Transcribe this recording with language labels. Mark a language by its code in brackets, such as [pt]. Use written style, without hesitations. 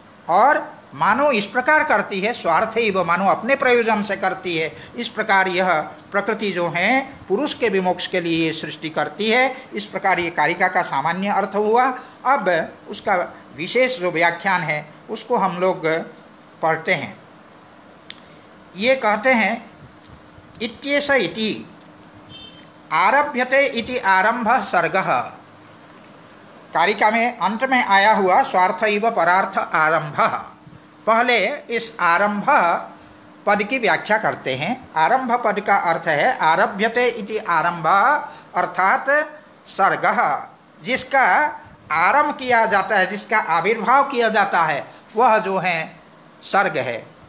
[hi] और मानो इस प्रकार करती है स्वार्थ ही, वो मानो अपने प्रयोजन से करती है। इस प्रकार यह प्रकृति जो है पुरुष के विमोक्ष के लिए सृष्टि करती है। इस प्रकार ये कारिका का सामान्य अर्थ हुआ। अब उसका विशेष जो व्याख्यान है उसको हम लोग पढ़ते हैं। ये कहते हैं [sa] इत्येष इति आरभ्यते इति आरंभ सर्गः। [hi] कारिका में अंत में आया हुआ [sa] स्वार्थ इव परार्थ आरंभ। [hi] पहले इस आरंभ पद की व्याख्या करते हैं। आरंभ पद का अर्थ है [sa] आरभ्यते इति आरंभ, [hi] अर्थात सर्गः, जिसका आरंभ किया जाता है, जिसका आविर्भाव किया जाता है, वह जो है सर्ग है।